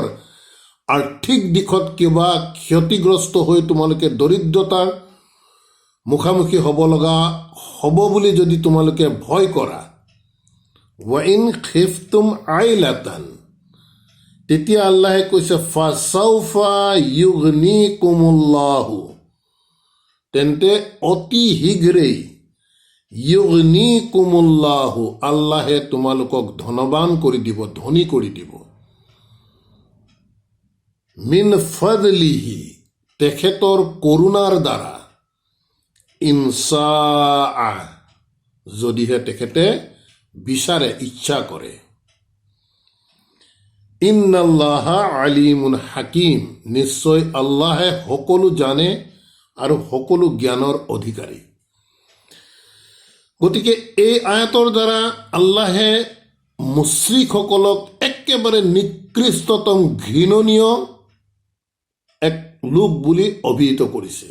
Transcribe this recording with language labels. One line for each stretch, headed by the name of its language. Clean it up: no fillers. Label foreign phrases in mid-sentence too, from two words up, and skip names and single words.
Assamese: আৰ্থিক দিশত কিবা ক্ষতিগ্ৰস্ত হৈ তোমালোকে দৰিদ্ৰতাৰ মুখামুখি হ'ব লগা হ'ব বুলি যদি তোমালোকে ভয় কৰা,
Arabic: وإن خفتم عيلة,
Assamese: তেতিয়া আল্লাহে কৈছে
Arabic: فسوف يغنيكم الله,
Assamese: তেন্তে অতি শীঘ্ৰেই ইউগনিকুমুল্লাহু, আল্লাহে তোমালোকক ধনৱান কৰি দিব, ধনী কৰি দিব।
Arabic: من فضله,
Assamese: তেখেতৰ কৰুণাৰ দ্বাৰা। ইনশাআ, যদিহে তেখেতে বিচাৰে, ইচ্ছা কৰে।
Arabic: إن الله عليم حكيم,
Assamese: নিশ্চয় আল্লাহে সকলো জানে আৰু সকলো জ্ঞানৰ অধিকাৰী। গতিকে এই আয়াতৰ দ্বাৰা আল্লাহে মুশ্ৰিকসকলক এক একেবাৰে নিকৃষ্টতম ঘৃণনীয় এক লোক বুলি অভিহিত কৰিছে।